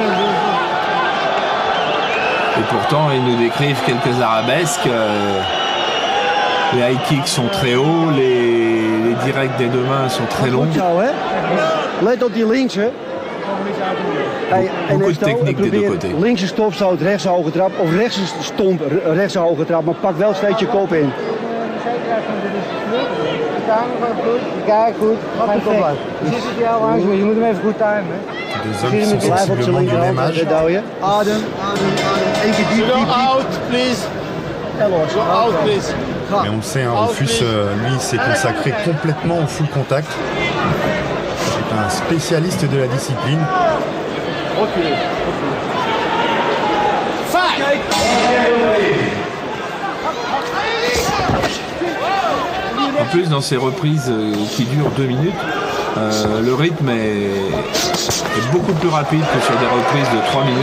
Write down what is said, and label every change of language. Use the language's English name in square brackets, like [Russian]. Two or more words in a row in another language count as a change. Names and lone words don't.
[French] Et pourtant, ils nous décrivent quelques arabesques. Les [English] high kicks [French] sont très hauts, les directs des deux mains sont très longs. Beaucoup de techniques des deux côtés. [Dutch] Links een stopstoot, rechts een hoge trap, of rechts een stomp, rechts een hoge trap, maar pak wel steeds je kop in. Kijk goed, geen probleem. Je zit het jou langs, maar je moet hem even goed timen. [French] Deux hommes qui sont sensiblement du même âge. [Dutch] Adem. Eén keer diep. [English] Out, please. Out, please. [French] Mais on le sait, hein, Rufus, lui, s'est consacré complètement au [English] full contact. [French] C'est un spécialiste de la discipline. En plus, dans ces reprises qui durent 2 minutes, le rythme est beaucoup plus rapide que sur des reprises de 3 minutes.